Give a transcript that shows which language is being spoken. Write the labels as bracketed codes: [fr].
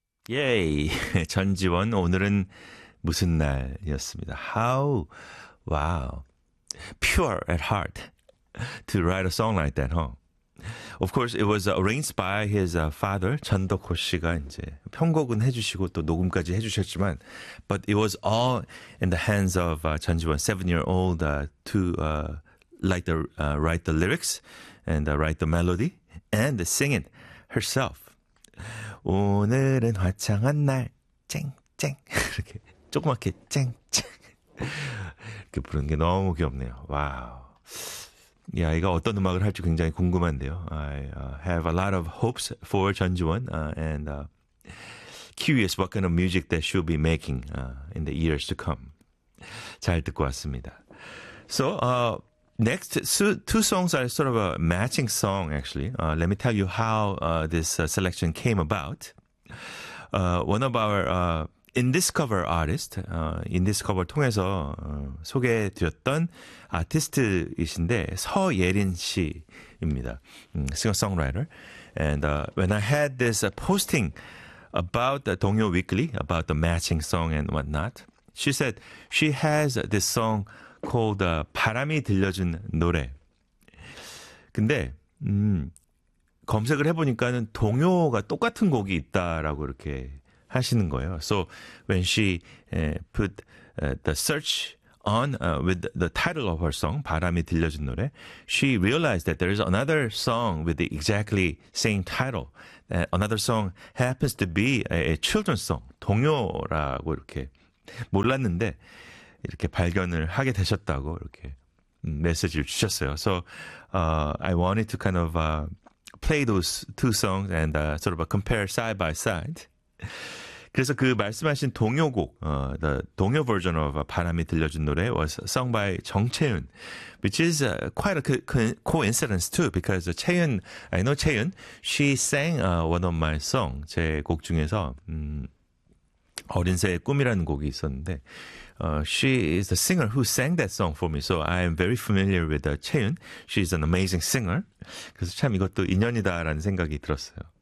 [ko] 예이, 전지원, 오늘은 무슨 날이었습니다. [en] How, wow, pure at heart to write a song like that, huh? Of course, it was arranged by his father, [ko] 전덕호 씨가 이제 편곡은 해주시고 또 녹음까지 해주셨지만, [en] but it was all in the hands of 전지원, 7-year-old, write the lyrics and write the melody and sing it herself. [ko] 오늘은 화창한 날, 쨍쨍 이렇게 조그맣게 쨍쨍 이렇게 부르는 게 너무 귀엽네요. 와우, 이 아이가 어떤 음악을 할지 굉장히 궁금한데요. [en] I have a lot of hopes for 전지원 and curious what kind of music that she'll be making in the years to come. [ko] 잘 듣고 왔습니다. [en] So next, two songs are sort of a matching song, actually. Let me tell you how this selection came about. One of our Indiscover artists, Indiscover [ko] 통해서 소개해드렸던 아티스트이신데 [en] 서예린 씨입니다. Singer-songwriter. And when I had this posting about the 동요 Weekly, about the matching song and whatnot, she said she has this song called 바람이 들려준 노래. [ko] 근데 검색을 해보니까는 동요가 똑같은 곡이 있다라고 이렇게 하시는 거예요. [en] So when she put the search on with the title of her song, 바람이 들려준 노래, she realized that there is another song with the exactly same title. Another song happens to be a children's song, [ko] 동요라고 이렇게 몰랐는데. 이렇게 발견을 하게 되셨다고 이렇게 메시지를 주셨어요. [en] So I wanted to kind of play those two songs and sort of compare side by side. [ko] 그래서 그 말씀하신 동요곡, [en] the 동요 version of 바람이 들려준 노래 was sung by 정채윤, which is quite a coincidence too, because 채윤, I know 채윤, she sang one of my song, [ko] 제곡 중에서 어린 새의 꿈이라는 곡이 있었는데. [en] She is the singer who sang that song for me, so I am very familiar with 채윤. She's an amazing singer. [ko] 그래서 참 이것도 인연이다라는 생각이 들었어요.